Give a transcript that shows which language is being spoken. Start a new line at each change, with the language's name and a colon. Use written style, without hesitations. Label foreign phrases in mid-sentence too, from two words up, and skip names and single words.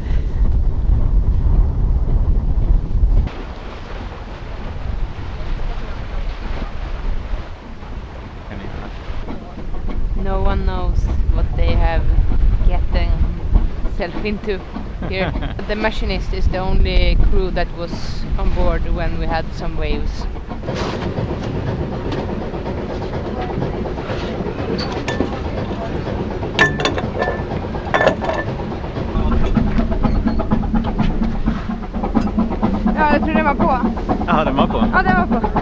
English: No one knows what they have gotten self into here. The machinist is the only crew that was on board when we had some waves.
Swedish: Ja, jag tror den var på. Ja, den var på. Ja, den var på.